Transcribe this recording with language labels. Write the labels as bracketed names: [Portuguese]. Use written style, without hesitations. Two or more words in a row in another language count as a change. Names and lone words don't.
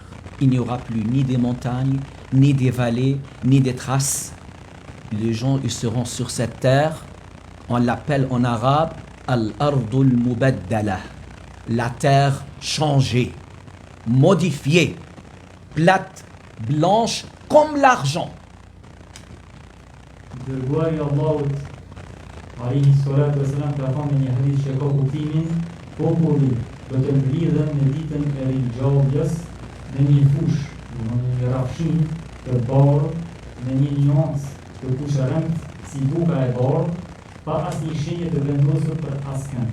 [French] Il n'y aura plus ni des montagnes, ni des vallées, ni des traces. Les gens ils seront sur cette terre. On l'appelle en arabe [Arabic] الأرض المبدلة, [French] la terre changée, modifiée, plate, blanche comme l'argent. [Albanian] Dërguari Allahut [Arabic] عليه الصلاة والسلام [Albanian] ka thënë në një hadith që ka kuptimin, populli do të mblidhen në ditën e ringjalljes në një fush, në një rrafshin të bardhë, në një nuancë të kushërënt si buka e bardhë, pa asnjë shenje të vendosur për askën.